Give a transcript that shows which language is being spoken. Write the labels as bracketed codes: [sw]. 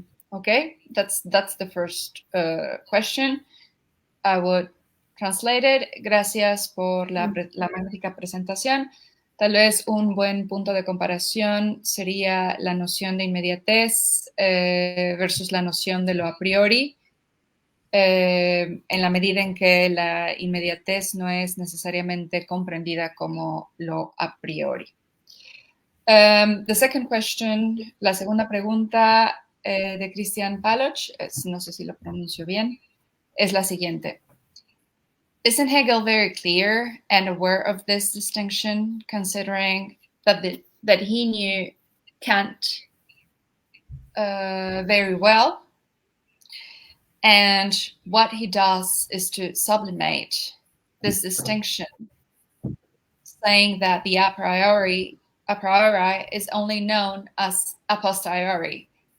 [en] Okay, that's the first question. I would translate it. [es] Gracias por la magnífica presentación. Tal vez un buen punto de comparación sería la noción de inmediatez versus la noción de lo a priori, en la medida en que la inmediatez no es necesariamente comprendida como lo a priori. [en] The second question, [es] la segunda pregunta de Christian 𝐜𝐴𝐿, no sé si lo pronuncio bien, es la siguiente. [en] Isn't Hegel very clear and aware of this distinction, considering that he knew Kant very well, and what he does is to sublimate this distinction, saying that the a priori is only known as a posteriori.